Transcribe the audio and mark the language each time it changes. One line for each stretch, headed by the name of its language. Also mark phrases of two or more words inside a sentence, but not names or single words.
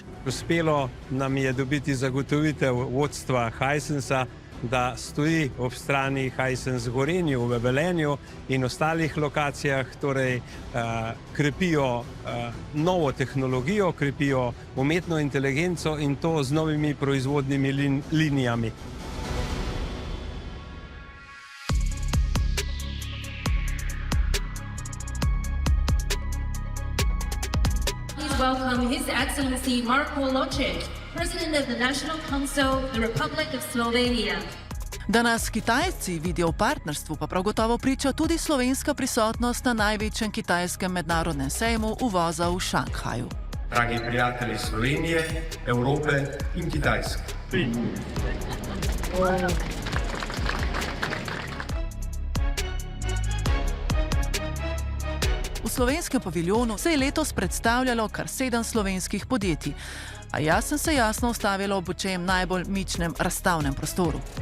Slovenian: Uspelo nam je dobiti zagotovitev vodstva Hisensa, da stoji ob strani Hisense Gorenju v Velenju in ostalih lokacijah, torej krepijo novo tehnologijo, krepijo umetno inteligenco in to z novimi proizvodnimi linijami.
English: Please welcome His Excellency Marko Ločić, President of the National Council of the Republic of Slovenia.
Slovenian: Da nas Kitajci vidijo v partnerstvu, pa prav gotovo priča tudi slovenska prisotnost na največjem kitajskem mednarodnem sejmu uvoza v Šanghaju. Dragi prijatelji Slovenije, Evrope in Kitajske. V slovenskem paviljonu se je letos predstavljalo kar 7 slovenskih podjetij, a jaz sem se jasno ustavila ob očem najbolj mičnem razstavnem prostoru.